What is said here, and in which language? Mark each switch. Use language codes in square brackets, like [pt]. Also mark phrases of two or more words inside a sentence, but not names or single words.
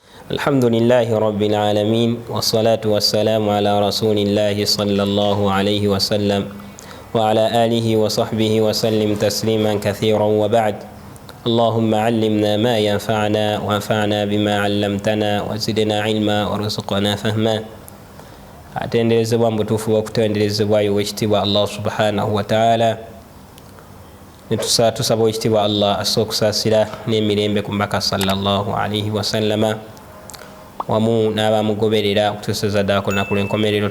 [ar] الحمد لله رب العالمين والصلاة والسلام على رسول الله صلى الله عليه وسلم وعلى آله وصحبه وسلم تسليما كثيرا وبعد. اللهم علمنا ما ينفعنا وانفعنا بما علمتنا وزدنا علما وارزقنا فهما. [lg] atenderezebwa mbutuufu bw'okutenderezebwayo wekitiibwa Allah [ar] سبحانه وتعالى. [lg] Tusaba wekitiibwa Allah asobola okusaasira n'emirembe ku mbaka [ar] صلى الله عليه وسلم [lg] wamu n'abamugoberera okutuusiza ddala ku lunaku lw'enkomerero.